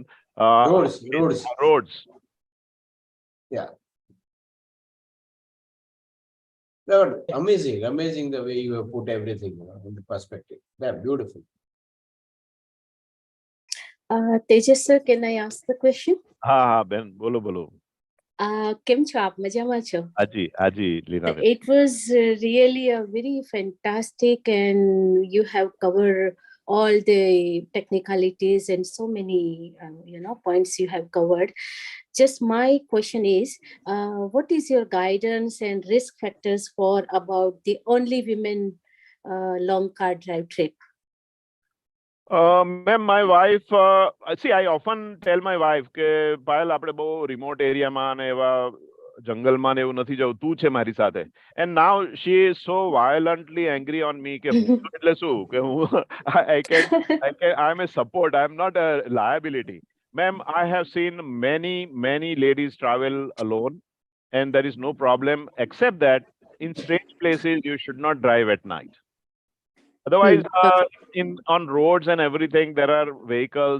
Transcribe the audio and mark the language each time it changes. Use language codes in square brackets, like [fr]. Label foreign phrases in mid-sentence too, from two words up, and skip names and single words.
[en] Roads. Yeah. No, amazing the way you have put everything in the perspective. Yeah, beautiful. Tejas sir, can I ask the question? [gu] હા બેન બોલો કેમ છો આપ? મજામાં છો? હાજી લીનાબેન. [en] It was really a very fantastic, and you have covered all the technicalities and so many points you have covered. Just my question is, what is your guidance and risk factors for about the only women long car drive trip? Ma'am, my wife, see, I often tell my wife [gu] કે પાયલ આપણે બહુ [en] remote area [gu] માં ને એવા જંગલમાં ને એવું નથી જવું, તું છે મારી સાથે. [en] And now she is so violently angry on me [gu] કે હું એટલે શું કે હું [en] I am a support, I am not a liability. Ma'am, I have seen many ladies travel alone, and there is no problem, except that in strange places you should not drive at night. Otherwise, on roads and everything, there are vehicles.